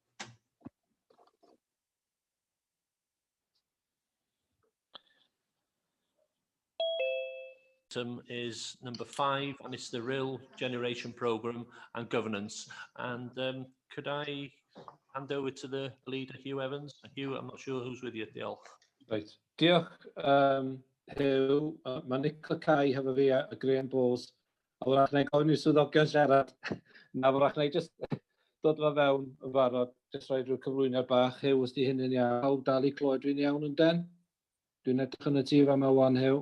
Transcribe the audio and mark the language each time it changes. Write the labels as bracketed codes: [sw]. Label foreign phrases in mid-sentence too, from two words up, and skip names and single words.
[en] Is number 5, and it's the RHYL generation program and governance. And could I hand over to the leader, Hugh Evans? Hugh, I'm not sure who's with you, [cy] Diolch. Right. Diolch, Hugh. Mae Nicola Cai hefo fi a Graham Bowes. A wrach na i gofyn i'r swyddogion siarad. Na wrach na i just dod fo fewn yn barod. Just rhoi rhyw cyflwyniad bach. Hugh, os di hynny'n iawn. Pawb dal i clywed fi'n iawn yn den? Dwi'n edrych yn y tŷ fa yma wan, Hugh.